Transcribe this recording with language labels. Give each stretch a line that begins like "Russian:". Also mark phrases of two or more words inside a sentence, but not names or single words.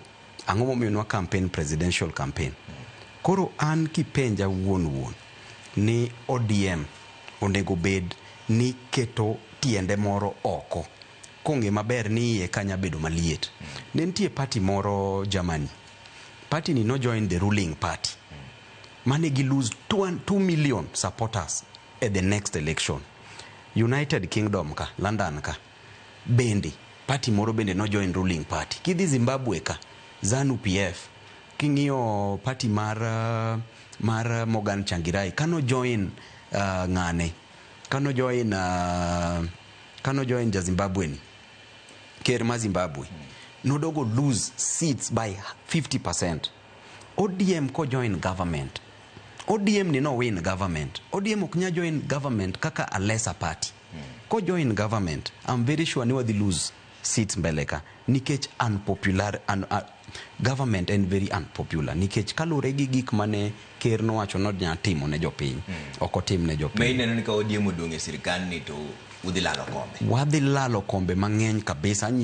Luo (Kenya and Tanzania): Ang'o momiyo nwa
English: campaign presidential campaign.
Luo (Kenya and Tanzania): Koro an kipenja wuon ni ODM onego bed ni keto tiende moro oko. Konge maber ni iye kanya bedo maliet. Nentie party moro Germany.
English: Party
Luo (Kenya and Tanzania): ni no
English: join the ruling party. Manegi lose 2 million supporters at the next election.
Luo (Kenya and Tanzania): United Kingdom ka, London ka. Bende, party moro bende no join
English: ruling party.
Luo (Kenya and Tanzania): Kidhi Zimbabwe ka, ZANU-PF. King'iyo party mar Morgan Changirai. Kano join ng'ane. Kano join ja Zimbabwe ni. Ker ma Zimbabwe. Nodogo
English: lose seats by 50%.
Luo (Kenya and Tanzania): ODM ko
English: join government.
Luo (Kenya and Tanzania): ODM ni no
English: win government. ODM oknya join government kaka a lesser party. Ko join government, I'm very sure
Luo (Kenya and Tanzania): ni wadhi
English: lose seats mbeleka. Nikech unpopular, government and very unpopular.
Luo (Kenya and Tanzania): Nikech kalure gi gik mane ker no wacho no nya timo ne jopiny. Oko tim ne jopiny. May neno ni ka ODM odonge sirikal ni to udhi lalo kombe. Wadhi lalo kombe mang'eny kabisa.